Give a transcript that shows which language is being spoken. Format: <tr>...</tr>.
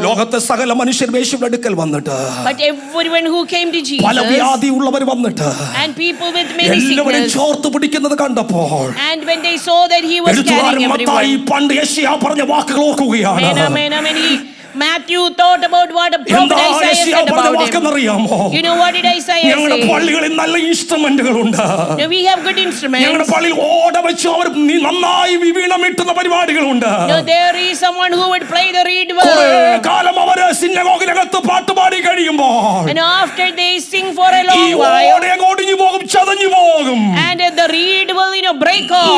<ml>ലോകത്തെ സകല മനുഷ്യർ യേശുവിന്റെ അടുക്കൽ വന്നിട്ട്,</ml> <en>but everyone who came to Jesus,</en> <ml>പല വ്യാധിയുള്ളവർ വന്നിട്ട്,</ml> <en>and people with many sickness,</en> <ml>ചോർത്ത് പിടിക്കുന്നത് കണ്ടപ്പോൾ,</ml> <en>and when they saw that he was carrying everyone,</en> <ml>പണ്ട് യെശയ്യാ പറഞ്ഞ വാക്കുകൾ ഓർക്കുകയാണ്.</ml> <en>Matthew thought about what a prophet Isaiah said about him. You know what did Isaiah say?</en> <ml>ഞങ്ങളുടെ പള്ളികളിൽ നല്ല ഇൻസ്ട്രുമെന്റുകളുണ്ട്.</ml> <en>We have good instruments.</en> <ml>ഞങ്ങളുടെ പള്ളിയിൽ ഓട വെച്ച് അവർ നന്നായി വീണമിട്ടുന്ന പരിപാടികളുണ്ട്.</ml> <en>There is someone who would play the reed well.</en> <ml>കുറേ കാലം അവർ സിനഗോഗിനകത്ത് പാട്ടുപാടി കഴിയുമ്പോൾ,</ml> <en>and after they sing for a long while,</en> <ml>ഒടിഞ്ഞു പോകും, ചതഞ്ഞു പോകും,</ml> <en>and the reed will break off.</en>